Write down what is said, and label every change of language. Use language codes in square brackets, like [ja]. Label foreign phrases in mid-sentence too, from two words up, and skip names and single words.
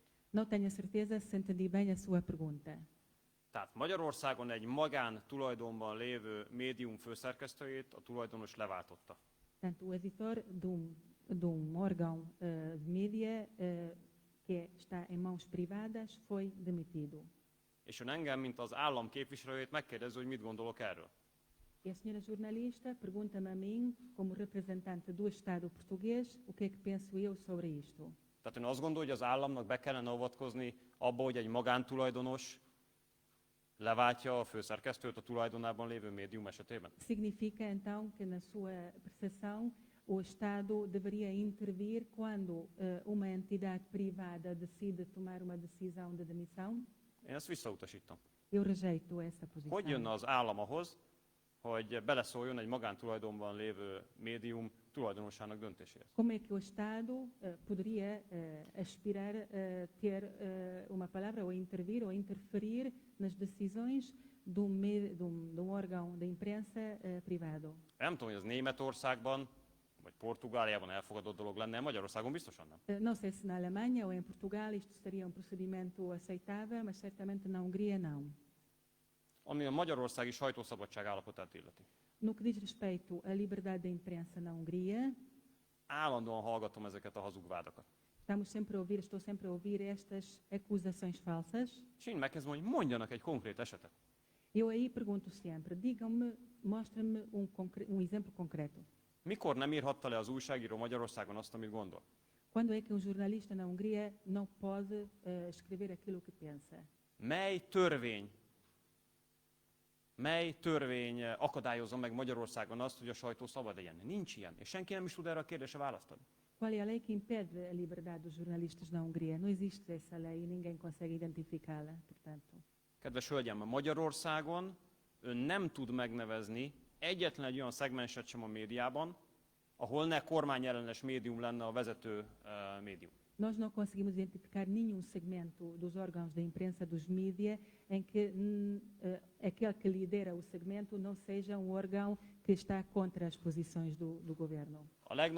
[pt] No tenho certeza se entendi bem a sua pergunta. [hu] Tehát Magyarországon egy magán tulajdonban lévő médium főszerkesztőjét a tulajdonos leváltotta. [pt] Portanto, o editor de órgão de mídia que está em mãos privadas foi demitido. [hu] És ön engem, mint az állam képviselőjét megkérdezi, hogy mit gondolok erről. [pt] E a senhora jornalista pergunta-me a mim, como representante do Estado português, o que é que penso eu sobre isto. [hu] Tehát ön azt gondolja, hogy az államnak be kellene avatkozni abba, hogy egy magántulajdonos leváltja a főszerkesztőt a tulajdonában lévő médium esetében? [pt] Significa então que na sua percepção o Estado deveria intervir quando uma entidade privada decide tomar uma decisão de demissão? [hu] Én ezt visszautasítom. [pt] Eu rejeito essa posição. [hu] Hogy jönne az állam ahhoz, hogy beleszóljon egy magántulajdonban lévő médium tulajdonosának döntéséhez? [pt] Como é que o Estado poderia aspirar a ter uma palavra ou intervir ou interferir nas decisões de um órgão de imprensa privado? [hu] Nem tudom, hogy az Németországban vagy Portugáliában elfogadott dolog lenne, Magyarországon biztosan nem. [pt] Não sei se na Alemanha ou em Portugal isto seria um procedimento aceitável, mas certamente na Hungria não. [hu] Ami a magyarországi sajtószabadság állapotát illeti. [pt] No que diz respeito à liberdade de imprensa na Hungria, [hu] Állandóan hallgatom ezeket a hazugvádakat. [pt] estou sempre a ouvir estas acusações falsas. [hu] És én megkezdem, hogy mondjanak egy konkrét esetet. [pt] Eu aí pergunto sempre, digam-me, mostrem-me um exemplo concreto. [hu] Mikor nem írhatta le az újságíró Magyarországon azt, amit gondol? [pt] Quando é que um jornalista na Hungria não pode escrever aquilo que pensa? [hu] Mely törvény akadályozza meg Magyarországon azt, hogy a sajtó szabad legyen? Nincs ilyen, és senki nem is tud erre a kérdésre választ adni. [pt] Qual é a lei que impede a liberdade dos jornalistas na Hungria? Não existe essa lei e ninguém consegue identificá-la, portanto. [hu] Kedves hölgyem, Magyarországon ön nem tud megnevezni egyetlen egy olyan szegmenset sem a médiában, ahol ne kormányellenes médium lenne a vezető médium. [pt] Nós não conseguimos identificar nenhum segmento dos órgãos da imprensa, dos mídia, em que aquele que lidera o segmento não seja um órgão que está contra as posições do governo.